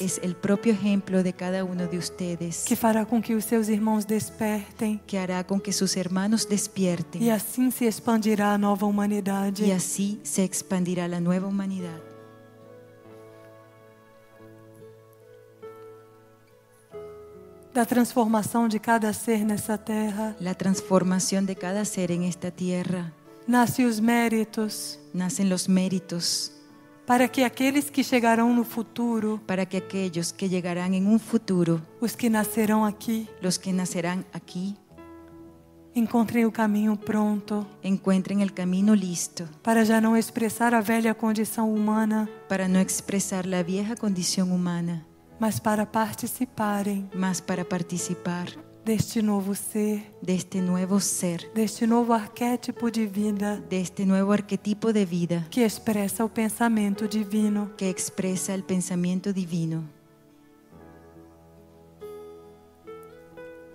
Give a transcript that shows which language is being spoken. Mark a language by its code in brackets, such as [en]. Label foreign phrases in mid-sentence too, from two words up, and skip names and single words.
[es] Es el propio ejemplo de cada uno de ustedes [pt] que fará com que os seus irmãos despertem [es] que hará con que sus hermanos despierten [pt] e assim se expandirá a nova humanidade. [es] y así se expandirá la nueva humanidad. [pt] Da transformação de cada ser nessa terra [es] La transformación de cada ser en esta tierra [pt] nasce os méritos [es] nacen los méritos [pt] para que aqueles que chegarão no futuro, [es] para que aquellos que llegarán en un futuro, [pt] os que nascerão aqui, [es] los que nacerán aquí, [pt] encontrem o caminho pronto [es] encuentren el camino listo [pt] para já não expressar a velha condição humana, [es] para no expresar la vieja condición humana, [pt] mas para participarem [es] más para participar [pt] deste novo ser, [es] de este nuevo ser, [pt] deste novo arquétipo de vida [es] de este nuevo arquetipo de vida [pt] que expressa o pensamento divino. [es] que expresa el pensamiento divino.